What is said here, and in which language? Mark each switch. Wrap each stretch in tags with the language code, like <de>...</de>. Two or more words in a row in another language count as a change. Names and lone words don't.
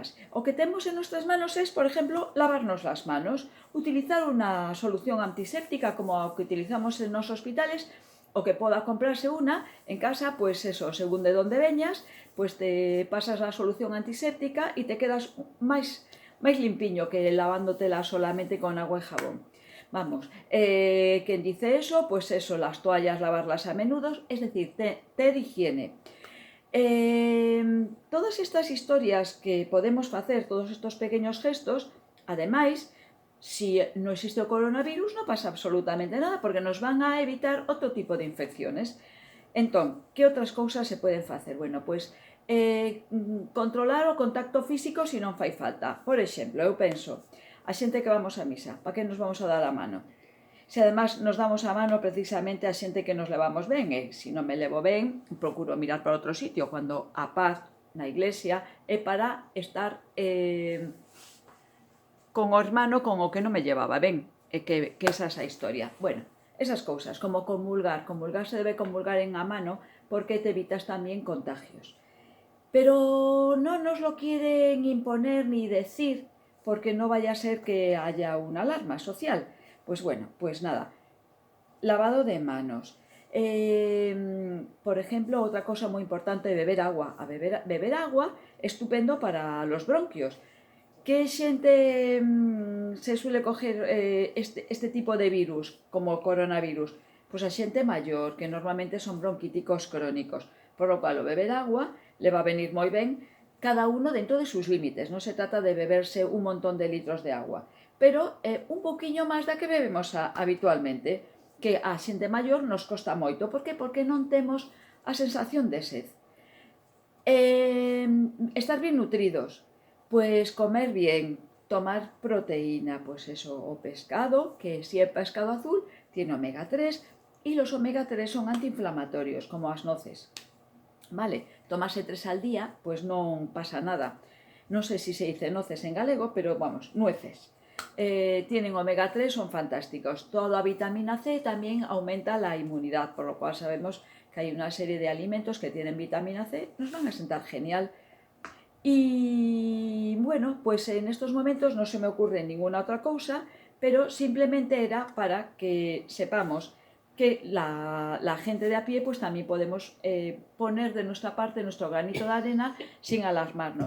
<es>O que tenemos en nuestras manos es, por ejemplo, lavarnos las manos, utilizar una solución antiséptica como la que utilizamos en los hospitales, o que poda comprarse una en casa, pues eso, según de donde veñas, pues te pasas a solución antiséptica</es> <gl>e te quedas máis limpiño</gl> <es>que lavándotela solamente con agua e jabón. Vamos, quen dice eso, pues eso, las toallas lavarlas a menudo, es decir, ter higiene. Todas estas historias que podemos facer, todos estos pequeños gestos,</es> <gl>ademais, si non existe o coronavirus non pasa absolutamente nada porque nos van a evitar outro tipo de infecciones. Entón, que outras cousas se poden facer? Bueno, pois controlar o contacto físico se non fai falta. Por exemplo, eu penso, a xente que vamos a misa, para que nos vamos a dar a mano? Se además nos damos a mano precisamente a xente que nos levamos ben, e se non me levo ben, procuro mirar para outro sitio, cando a paz na iglesia é para estar con o hermano con o que non me llevaba ben, e que esa é a historia. Bueno, esas cousas, como comulgar se debe comulgar en a mano porque te evitas tamén contagios.</gl> <es>Pero non nos lo quieren imponer ni decir porque no vaya a ser que haya una alarma social. Pues bueno, pues nada, lavado de manos. Por ejemplo, otra cosa muy importante, beber agua. Beber agua, estupendo para los bronquios. ¿Qué xente se suele coger este tipo de virus,</es> <gl>como o coronavirus? Pues a xente maior, que normalmente son bronquíticos crónicos.</gl> <es>Por lo cual, o beber agua le va a venir</es> <gl>moi ben,</gl> <es>cada uno dentro de sus límites. No se trata de beberse un montón de litros de agua,</es> <gl>pero un poquinho máis da que bebemos habitualmente, que a xente maior nos costa moito. Por que? Porque non temos a sensación de sed.</gl> <es>Estar bien nutridos, pues comer bien, tomar proteína, pues eso, o pescado, que si es pescado azul, tiene omega 3 y los omega 3 son antiinflamatorios,</es> <gl>como as noces. Vale, tomarse 3 al día, pues non pasa nada. Non sei se dice noces en galego,</gl> <es>pero vamos, nueces. Tienen omega 3, son fantásticos. Toda vitamina C también aumenta la inmunidad, por lo cual sabemos que hay una serie de alimentos que tienen vitamina C, nos van a sentar genial. Y bueno, pues en estos momentos no se me ocurre ninguna otra cosa, pero simplemente era para que sepamos que la gente de a pie pues también podemos poner de nuestra parte nuestro granito de arena sin alarmarnos.</es>